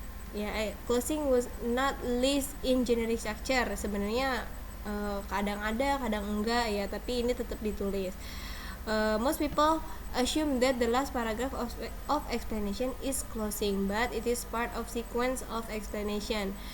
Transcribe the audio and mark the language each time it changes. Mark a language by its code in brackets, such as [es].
[en] Ya, closing was not list in generic structure. [id] Sebenarnya kadang ada, kadang enggak ya, tapi ini tetap ditulis. [en] Most people assume that the last paragraph of explanation is closing, but it is part of sequence of explanation.